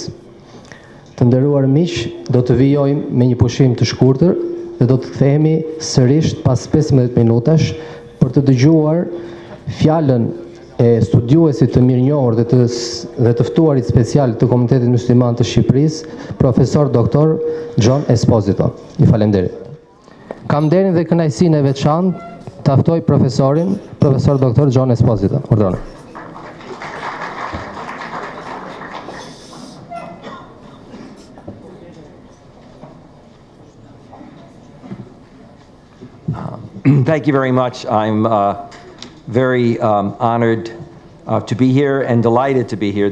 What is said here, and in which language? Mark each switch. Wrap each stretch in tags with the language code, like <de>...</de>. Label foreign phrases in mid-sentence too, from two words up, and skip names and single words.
<sq>Të nderuar miq, do të vijojmë me një pushim të shkurtër dhe do të kthehemi sërish pas 15 minutash për të dëgjuar fjalën e studiuesit të mirënjohur dhe të ftuarit special të Komunitetit Mysliman të Shqipërisë, profesor doktor John Esposito. Ju falenderit. Kam nderin dhe kënaqësinë e veçantë të ftoj profesorin, profesor doktor John Esposito. Urdhëroni.</sq> <en>Thank you very much. I'm very honored to be here and delighted to be here.</en>